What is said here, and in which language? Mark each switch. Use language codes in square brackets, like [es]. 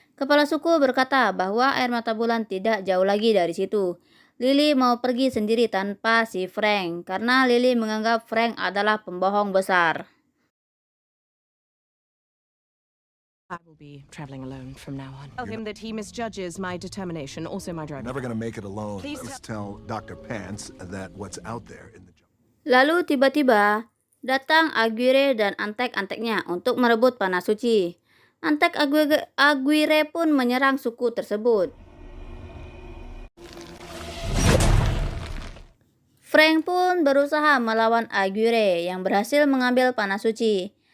[id] Kepala suku berkata bahwa air mata bulan tidak jauh lagi dari situ. Lily mau pergi sendiri tanpa si Frank karena Lily menganggap Frank adalah pembohong besar. [en] I will be traveling alone from now on. Tell him that he misjudges my determination, also my driving. Never gonna make it alone. Please Let's tell Dr. Pants that what's out there in the jungle. [id] Lalu tiba-tiba datang Aguirre dan antek-anteknya untuk merebut panah suci. Antek Aguirre pun menyerang suku tersebut. Frank pun berusaha melawan Aguirre yang berhasil mengambil panah suci.